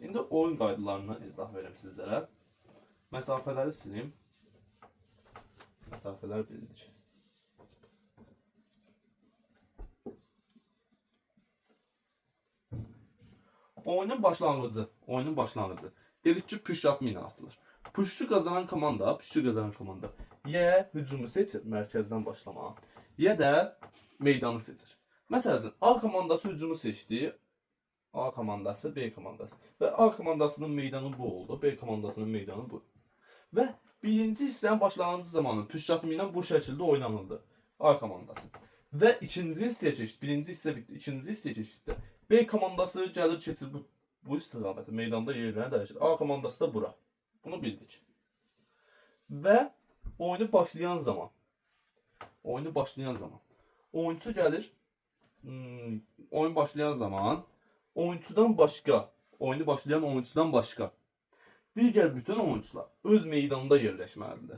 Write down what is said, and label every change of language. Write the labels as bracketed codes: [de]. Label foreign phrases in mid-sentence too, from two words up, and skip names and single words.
[az] İndi oyun qaydalarına izah verim sizlərə. Məsafələri silim. Məsafələr bildik. Oyunun başlanğıcı. Dedik ki, push-up mina atılır. Push'u kazanan komanda ya hücumu seçir, mərkəzdən başlamağa, ya da meydanı seçir. Məsələn, A komandası hücumu seçdi, A komandası, B komandası. Və A komandasının meydanı bu oldu, B komandasının meydanı bu. Və birinci hissənin başlanğıcı zamanı push-up mina bu şəkildə oynanıldı, A komandası. Və ikinci hissəyə keçdi, birinci hissə bitdi, ikinci hissəyə keçdi. B komandası gəlir keçir bu istiqamətə, meydanda yerlərini dəyişir. A komandası da bura. Bunu bildik. Və oyunu başlayan zaman oyuncu gəlir, oyun başlayan zaman oyunu başlayan oyuncudan başqa digər bütün oyuncular öz meydanında yerləşməlidirlər.